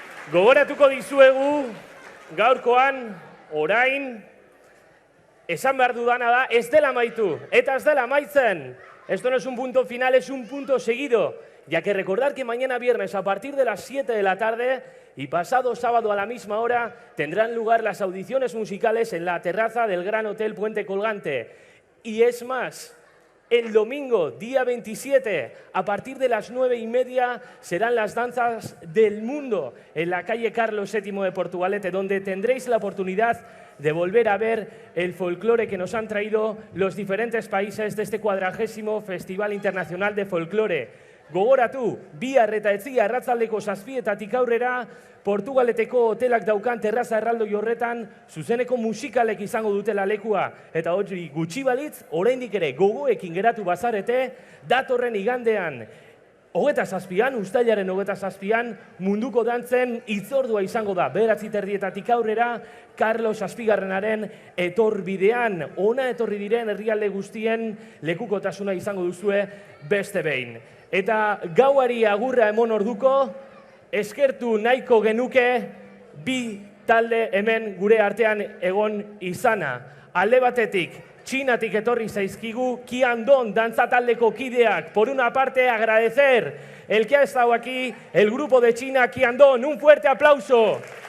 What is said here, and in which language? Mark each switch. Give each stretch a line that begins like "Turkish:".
Basque: Gogoratuko dizuegu, gaurkoan, orain, esan behar dudana da, ez dela amaitu, eta ez dela amaitzen.
Spanish: Esto no es un punto final, es un punto seguido, ya que recordar que mañana viernes a partir de las 7 de la tarde y pasado sábado a la misma hora tendrán lugar las audiciones musicales en la terraza del Gran Hotel Puente Colgante. Y es más, el domingo, día 27, a partir de las 9:30, serán las danzas del mundo en la calle Carlos VII de Portugalete, donde tendréis la oportunidad de volver a ver el folclore que nos han traído los diferentes países de este 40º Festival Internacional de Folclore.
Basque: Gogoratu, bihar eta etzia arratsaldeko 7:00 aurrera, Portugaleteko hotelak daukan terraza erraldoi horretan zuzeneko musikalek izango dutela lekua. Eta hori gutxi balitz, oraindik ere gogoekin geratu bazarete, datorren igandean, 27an, uztailaren 27an, munduko dantzen hitzordua izango da. 9:30 aurrera, Carlos Zazpigarrenaren etorbidean. Ona etorri diren herrialde guztien lekukotasuna izango duzue beste behin. Eta gauari agurra emon orduko, eskertu nahiko genuke bi talde hemen gure artean egon izana. Alde batetik, Txinatik etorri zaizkigu Qiandong dantza taldeko kideak.
Spanish: Por una parte, agradecer el que ha estado aquí, el grupo de China Qiandong. Un fuerte aplauso.